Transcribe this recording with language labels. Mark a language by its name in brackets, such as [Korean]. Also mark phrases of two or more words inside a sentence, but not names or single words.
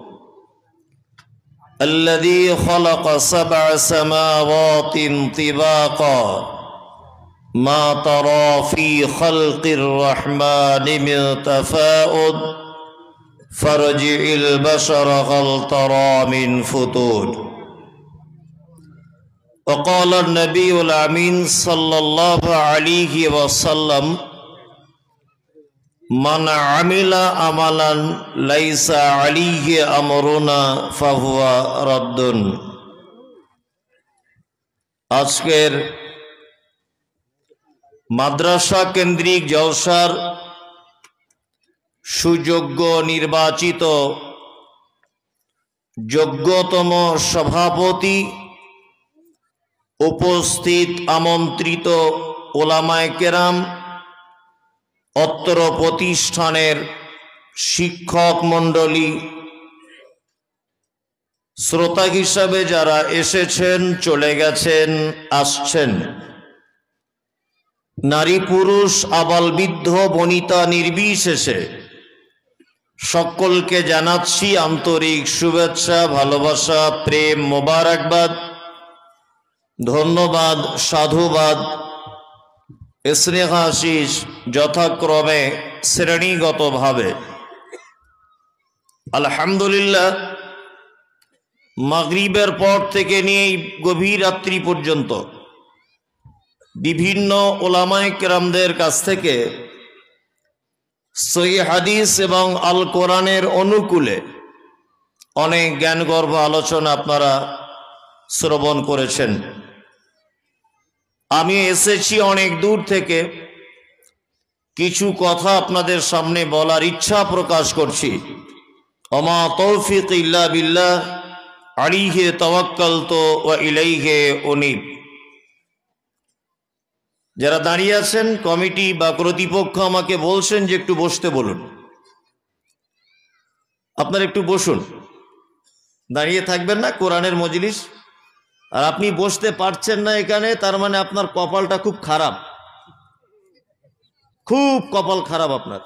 [Arabic] الذي خلق سبع سماوات طباقا ما ترى في خلق الرحمن من تفاوت فارجع البصر هل ترى من فطور. وقال النبي الأمين صلى الله عليه وسلم من عمل عملا ليس عليه أمرنا فهو رد. [Bangla] আজকের মাদ্রাসা কেন্দ্রিক জলসার সুযোগ্য নির্বাচিত যোগ্যতম সভাপতি উপস্থিত আমন্ত্রিত ওলামায়ে কেরাম অত্র প্রতিষ্ঠানের শিক্ষক মণ্ডলী শ্রোতা হিসাবে যারা এসেছেন চলে গেছেন আসছেন নারী পুরুষ আবাল বৃদ্ধ বনিতা নির্বিশেষে সকলকে জানাচ্ছি আন্তরিক শুভেচ্ছা ভালোবাসা প্রেম মোবারকবাদ ধন্যবাদ সাধুবাদ স্নেহাশীষ যথাক্রমে শ্রেণীগত ভাবে। আলহামদুলিল্লাহ মাগরিবের পর থেকে নিয়ে গভীর রাত্রি পর্যন্ত বিভিন্ন ওলামায়ে কেরামদের কাছ থেকে সহি হাদিস এবং আল কোরানের অনুকূলে অনেক জ্ঞানগর্ভ আলোচনা আপনারা শ্রবণ করেছেন। আমি এসেছি অনেক দূর থেকে কিছু কথা আপনাদের সামনে বলার ইচ্ছা প্রকাশ করছি। [Arabic] وما توفيقي إلا بالله عليه توكلت وإليه أنيب. [Bangla] যারা দাঁড়িয়ে আছেন কমিটি বা কর্তৃপক্ষ আমাকে বলছেন যে একটু বসতে বলুন। আপনারা একটু বসুন, দাঁড়িয়ে থাকবেন না, কোরআনের মজলিস। আর আপনি বসতে পারছেন না এখানে, তার মানে আপনার কপালটা খুব খারাপ, খুব কপাল খারাপ আপনার।